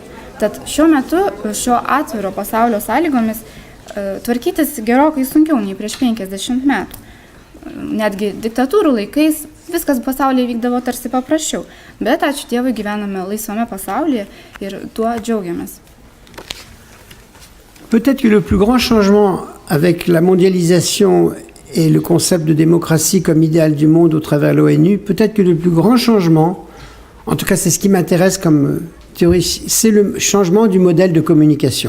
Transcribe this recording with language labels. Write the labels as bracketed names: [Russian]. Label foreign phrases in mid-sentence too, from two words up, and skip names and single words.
[Lithuanian] Tad šiuo metu šio atviro pasaulio sąlygomis tvarkytis gerokai sunkiau nei prieš 50 metų. Netgi diktatūrų laikais viskas pasaulyje vykdavo tarsi paprasčiau, bet ačiū Dievui gyvename laisvame pasaulyje ir tuo džiaugiamės. [French] Peut-être que le plus grand changement avec la mondialisation et le concept de démocratie comme idéal du monde au travers de l'ONU, peut-être que le plus grand changement, en tout cas c'est ce qui m'intéresse comme théorie, c'est le changement du modèle de communication.